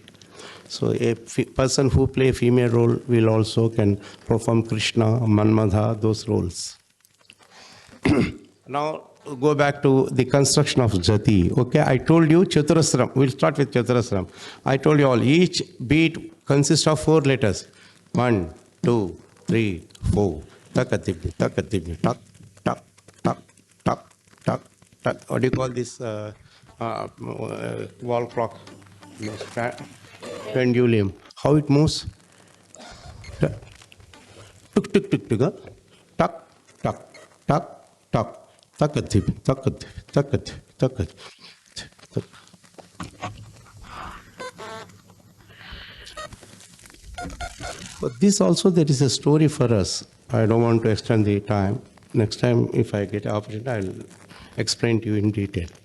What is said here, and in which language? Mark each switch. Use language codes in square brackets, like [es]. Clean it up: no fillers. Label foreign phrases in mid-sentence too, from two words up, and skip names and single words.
[en] So a person who play female role will also can perform Krishna, Manmadha, those roles. Now go back to the construction of Jati. Okay, I told you Chaturasram. We'll start with Chaturasram. I told you all, each beat consists of 4 letters. 1, 2, 3, 4. Takatibni, takatibni, tak, tak, tak, tak, tak, tak. What do you call this wall clock? Pendulum. How it moves? Tuk, tuk, tuk, tuk, tak, tak, tak, tak. Takatib, takatib, takatib, takatib. But this also, there is a story for us. I don't want to extend the time. Next time, if I get an opportunity, I'll explain to you in detail.